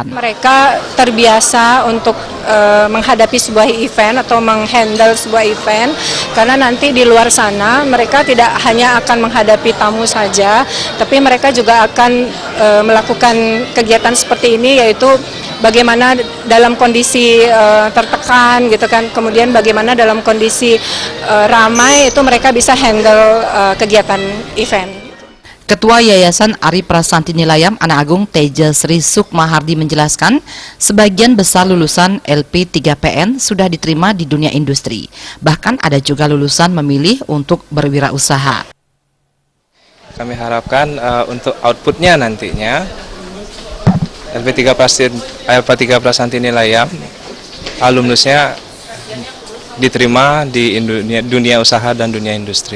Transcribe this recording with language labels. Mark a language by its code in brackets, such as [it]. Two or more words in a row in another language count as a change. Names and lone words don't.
[id] Mereka terbiasa untuk menghadapi sebuah event atau menghandle sebuah event, karena nanti di luar sana mereka tidak hanya akan menghadapi tamu saja, tapi mereka juga akan melakukan kegiatan seperti ini, yaitu bagaimana dalam kondisi tertekan gitu kan, kemudian bagaimana dalam kondisi ramai itu mereka bisa handle kegiatan event. Ketua Yayasan Ari Prasanti Nilayam Anak Agung Teja Sri Sukma Hardi menjelaskan, sebagian besar lulusan LP3PN sudah diterima di dunia industri. Bahkan ada juga lulusan memilih untuk berwirausaha. Kami harapkan untuk outputnya nantinya LP3 Prasanti Nilayam alumnusnya diterima di dunia usaha dan dunia industri.